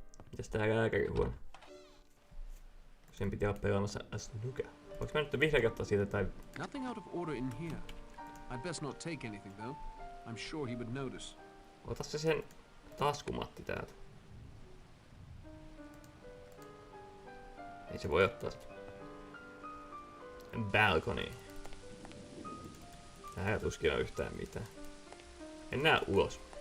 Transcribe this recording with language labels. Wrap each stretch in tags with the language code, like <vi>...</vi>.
<fi>Mitäs tää lääkärihuone? Sen piti olla pelaamassa snooker. Voinko mä nyt vihreä ottaa siitä tai...</fi> <en>Nothing out of order in here. I'd best not take anything though. I'm sure he would notice.</en> <fi>Ota se sen taskumatti täältä. Ei se voi ottaa sitä.</fi> <en>Balcony.</en> <fi>Täällä tuskin on yhtään mitään. Mennään ulos.</fi>